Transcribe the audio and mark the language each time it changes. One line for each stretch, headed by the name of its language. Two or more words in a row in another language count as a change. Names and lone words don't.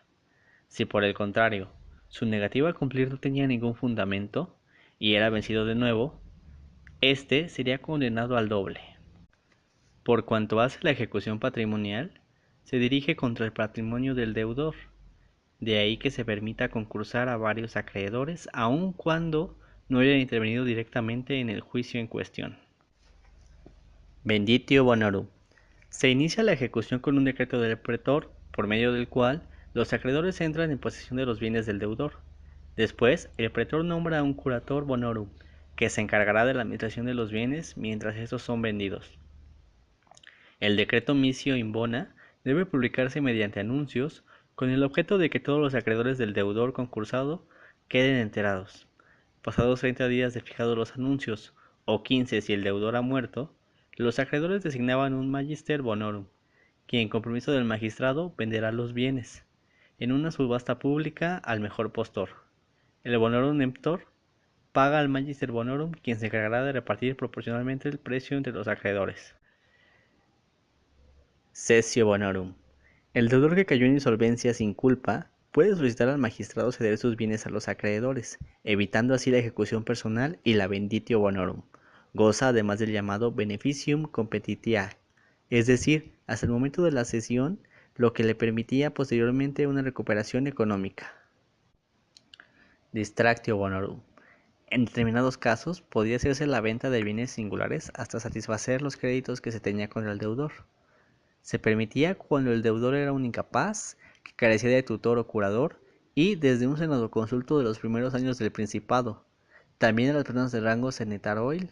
Spanish: Si por el contrario, su negativa a cumplir no tenía ningún fundamento, y era vencido de nuevo, éste sería condenado al doble. Por cuanto hace la ejecución patrimonial, se dirige contra el patrimonio del deudor. De ahí que se permita concursar a varios acreedores, aun cuando no hayan intervenido directamente en el juicio en cuestión.
Latin: Venditio bonorum.
Spanish: Se inicia la ejecución con un decreto del pretor, por medio del cual los acreedores entran en posesión de los bienes del deudor. Después, el pretor nombra a un
Latin: curator bonorum,
Spanish: que se encargará de la administración de los bienes mientras estos son vendidos. El decreto
Latin: misio in bona
Spanish: debe publicarse mediante anuncios, con el objeto de que todos los acreedores del deudor concursado queden enterados. Pasados 30 días de fijados los anuncios, o 15 si el deudor ha muerto, los acreedores designaban un
Latin: magister bonorum,
Spanish: quien con permiso del magistrado venderá los bienes, en una subasta pública al mejor postor. El
Latin: bonorum emptor
Spanish: paga al
Latin: magister bonorum,
Spanish: quien se encargará de repartir proporcionalmente el precio entre los acreedores.
Latin: Cessio bonorum.
Spanish: El deudor que cayó en insolvencia sin culpa puede solicitar al magistrado ceder sus bienes a los acreedores, evitando así la ejecución personal y la
Latin: venditio bonorum.
Spanish: Goza además del llamado
Latin: beneficium competitia,
Spanish: es decir, hasta el momento de la cesión, lo que le permitía posteriormente una recuperación económica.
Latin: Distractio bonorum.
Spanish: En determinados casos podía hacerse la venta de bienes singulares hasta satisfacer los créditos que se tenía contra el deudor. Se permitía cuando el deudor era un incapaz, que carecía de tutor o curador, y desde un senadoconsulto de los primeros años del Principado, también a las personas de rango senetaroil.